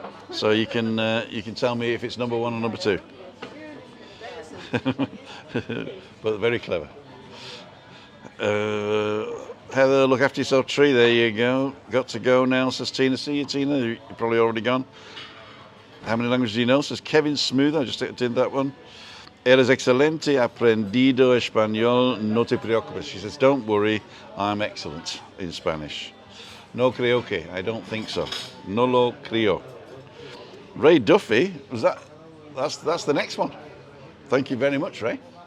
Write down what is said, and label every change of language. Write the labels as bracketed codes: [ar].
[en] So you can tell me if it's number 1 or number 2. But very clever. Heather, look after yourself, Tree. There you go. Got to go now, says Tina. See you, Tina. You're probably already gone. How many languages do you know? Says Kevin Smooth. I just did that one. [es] Eres excelente, aprendido español, no te preocupes. [en] She says, don't worry, I'm excellent in Spanish. [es] No creo que, [en] I don't think so. [es] No lo creo. [en] Ray Duffy, that's the next one. Thank you very much, Ray.